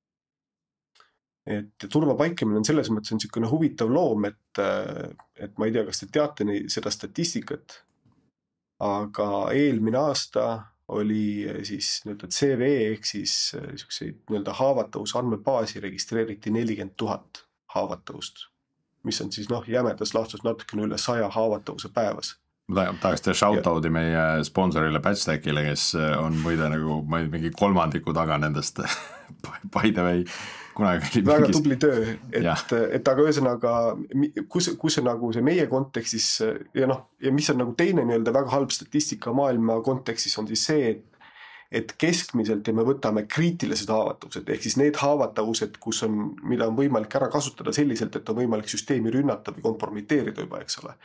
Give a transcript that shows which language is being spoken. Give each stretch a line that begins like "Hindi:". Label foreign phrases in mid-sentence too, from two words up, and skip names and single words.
Estonian: Et turvapaikamine on selles mõttes niisugune huvitav loom, et ma ei tea, kas te teate seda statistikat, aga eelmine aasta oli siis nii-öelda CVE ehk siis nii-öelda haavatavuse andmebaasi registreeriti 40 000 haavatavust, mis on siis jämedas laastus natukene üle 100 haavatavuse päevas. Ma tahaks teha shoutout'i meie sponsorile Patchstackile, kes on muide nagu mingi kolmandiku taga nendest
English: by the way.
Estonian: Väga tubli töö, et aga ühesõnaga, kus on nagu see meie kontekstis ja mis on nagu teine nii-öelda väga halb statistika maailma kontekstis on siis see, et keskmiselt ja me võtame kriitilised haavatavused, ehk siis need haavatavused, mida on võimalik ära kasutada selliselt, et on võimalik süsteemi rünnata või kompromiteerida juba, eks ole.